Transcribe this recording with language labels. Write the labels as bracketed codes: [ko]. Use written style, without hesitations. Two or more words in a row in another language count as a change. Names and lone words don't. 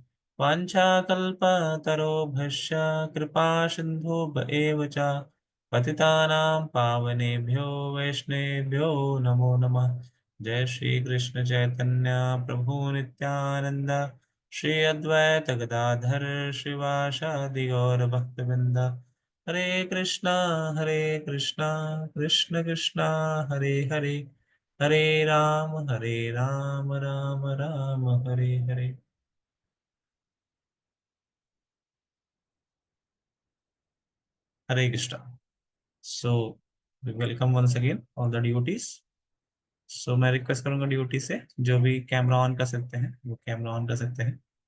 [sa] वाञ्छाकल्पतरोभ्यश्च कृपा सिन्धुभ्य एव च पतितानां पावनेभ्यो वैष्णवेभ्यो नमो नमः। जय श्री कृष्ण चैतन्य प्रभु नित्यानंद श्री अद्वैत गदाधर श्रीवासादि गौर भक्तवृंद। हरे कृष्णा कृष्ण कृष्णा हरे हरे हरे राम राम राम हरे हरे। हरे कृष्णा। [en] So welcome once again all the devotees. [hi] सो मैं रिक्वेस्ट करूंगा डिवोटी से जो भी [en] camera on [hi] कर सकते हैं वो [en] camera on [hi] कर सकते हैं।